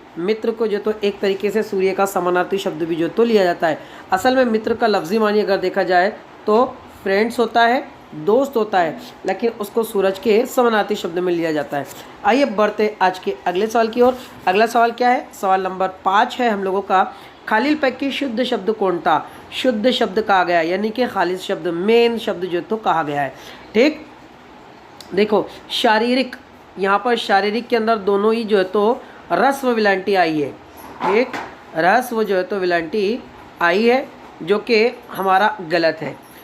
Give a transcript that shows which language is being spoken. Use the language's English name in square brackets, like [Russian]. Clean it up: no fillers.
[Hindi] मित्र को जो तो एक तरीके से सूर्य का समानार्थी शब्द भी जो तो लिया जाता है। असल में मित्र का लफ्ज़ी मानी अगर देखा जाए तो फ्रेंड्स होता है, दोस्त होता है, लेकिन उसको सूरज के समानार्थी शब्द में लिया जाता है। आइए बढ़ते आज के अगले सवाल की ओर। अगला सवाल क्या है? सवाल नंबर 5 है हम लोगों का। [Marathi] खालीलपैकी शुद्ध शब्द कोणता? [Hindi] शुद्ध शब्द कहा गया है, यानी कि खालिद शब्द, मेन शब्द जो तो कहा गया है। ठीक, देखो शारीरिक, यहाँ पर शारीरिक के अंदर दोनों ही जो है तो ह्रस्व विलांटी आई है। ठीक, ह्रस्व जो है तो विलांटी आई है जो कि हमारा गलत है।